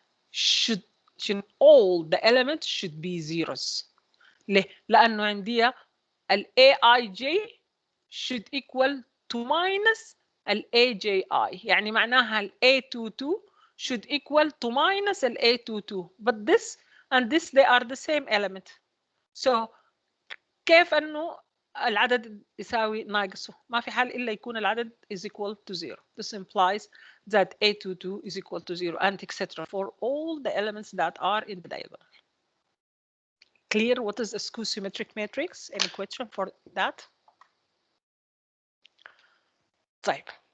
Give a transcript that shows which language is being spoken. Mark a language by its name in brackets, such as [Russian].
[English] Should all the elements should be zeros. [Arabic] ليه؟ لأنه عندي ال AIJ [English] should equal to minus [Arabic] ال AJI. يعني معناها ال A22 [English] should equal to minus [Arabic] ال A22. [English] But this and this, they are the same element. [Arabic] So كيف أنه العدد يساوي ناقصه؟ ما في حال إلا يكون العدد [English] is equal to 0. This implies that A22 is equal to 0 and etc. for all the elements that are in the diagonal. Clear what is a skew symmetric matrix? Any question for that? طيب.